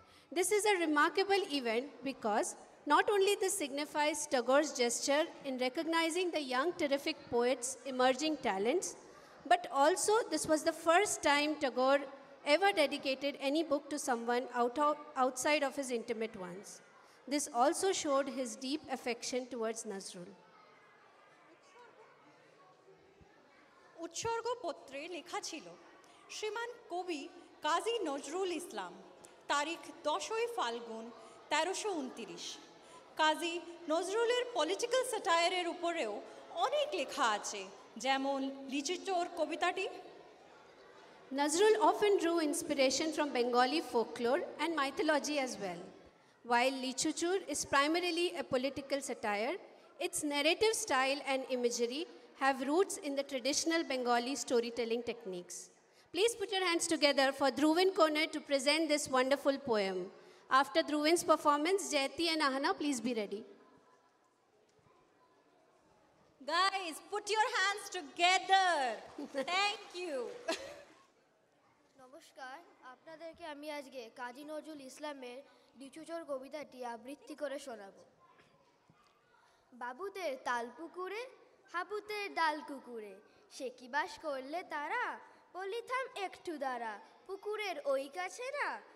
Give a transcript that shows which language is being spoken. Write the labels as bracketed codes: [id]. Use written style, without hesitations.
[en] This is a remarkable event because not only this signifies Tagore's gesture in recognizing the young, terrific poet's emerging talents, but also this was the first time Tagore ever dedicated any book to someone outside of his intimate ones. This also showed his deep affection towards Nazrul. [bn] উৎসর্গপত্রে লেখা ছিল শ্রীমান কবি কাজী নজরুল ইসলাম তারিখ 10ই ফাল্গুন 1329 কাজী নজরুলের political স্যাটায়ারের উপরেও অনেক লেখা আছে যেমন লিচুচোর কবিতাটি [en] Nazrul often drew inspiration from Bengali folklore and mythology as well. While Lichuchur is primarily a political satire, its narrative style and imagery have roots in the traditional Bengali storytelling techniques. Please put your hands together for Dhruvin Koner to present this wonderful poem. After Dhruvin's performance, Jayati and Ahana, please be ready. Guys, put your hands together. Thank you. [bn] নমস্কার আপনাদেরকে আমি আজকে কাজী নজরুল ইসলামের লিচুচোর কবিতাটি আবৃত্তি করে শোনাব বাবুদের তাল পুকুরে, হাবুদের ডাল কুকুরে, সে কি বাস করলে তারা, বলিথাম একটু দ্বারা, পুকুরের ওই কাছে না